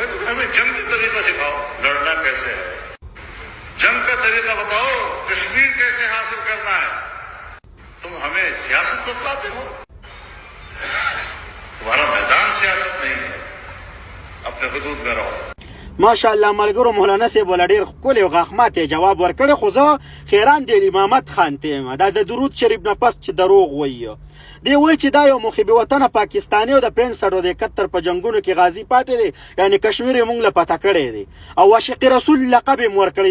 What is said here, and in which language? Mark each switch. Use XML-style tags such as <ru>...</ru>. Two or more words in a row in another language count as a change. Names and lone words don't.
<ur>تو ہمیں جنگ کا طریقہ سکھاؤ، لڑنا کیسے ہے، جنگ کا طریقہ بتاؤ، کشمیر کیسے حاصل کرنا ہے. تم ہمیں سیاست بتلاتے ہو، تمہارا میدان سیاست نہیں ہے، اپنے حدود میں رہو.</ur> <ps>ماشاءالله ملګرو مولانا صاحب ولا ډېر ښکلی او غاښماتی جواب ورکړی. خو زه حیران دی امامت خان ته یم. دا د درود شریف نه پس چې دروغ وایي. دی وایي چې دا یو محب وطنه پاکستاني او د 65 او د 71 په جنګونو کې غازي پاتې دی. یعنې کشمیر یې موږ له پته کړی دی او عاشق رسول لقب یې ورکړی.</ps>